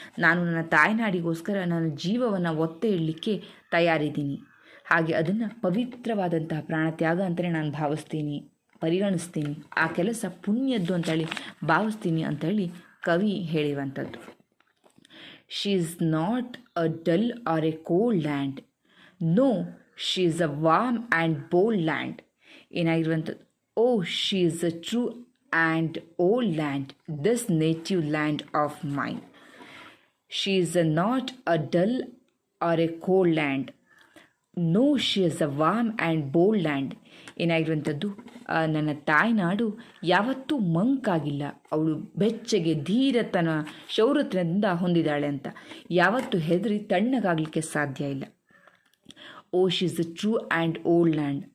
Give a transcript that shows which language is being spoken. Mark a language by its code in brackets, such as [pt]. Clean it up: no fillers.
[kn] ನಾನು ನನ್ನ ತಾಯ್ನಾಡಿಗೋಸ್ಕರ ನನ್ನ ಜೀವವನ್ನು ಒತ್ತೆ ಇಡಲಿಕ್ಕೆ ತಯಾರಿದ್ದೀನಿ. ಹಾಗೆ ಅದನ್ನು ಪವಿತ್ರವಾದಂತಹ ಪ್ರಾಣ ತ್ಯಾಗ ಅಂತಲೇ ನಾನು ಭಾವಿಸ್ತೀನಿ, ಪರಿಗಣಿಸ್ತೀನಿ. ಆ ಕೆಲಸ ಪುಣ್ಯದ್ದು ಅಂತೇಳಿ ಭಾವಿಸ್ತೀನಿ ಅಂತೇಳಿ ಕವಿ ಹೇಳಿರುವಂಥದ್ದು. [en] She is not a dull or a cold land. No, she is a warm and bold land. [kn] ಏನಾಗಿರುವಂಥದ್ದು, [en] Oh she is a true and old land, this native land of mine. She is not a dull or a cold land. No she is a warm and bold land. [kn] ಏನಾಗಿರುವಂಥದ್ದು, ನನ್ನ ತಾಯ್ನಾಡು ಯಾವತ್ತೂ ಮಂಕಾಗಿಲ್ಲ, ಅವಳು ಬೆಚ್ಚಗೆ ಧೀರತನ ಶೌರ್ಯತನದಿಂದ ಹೊಂದಿದ್ದಾಳೆ ಅಂತ. ಯಾವತ್ತೂ ಹೆದರಿ ತಣ್ಣಗಾಗಲಿಕ್ಕೆ ಸಾಧ್ಯ ಇಲ್ಲ. [en] Oh she is a true and old land.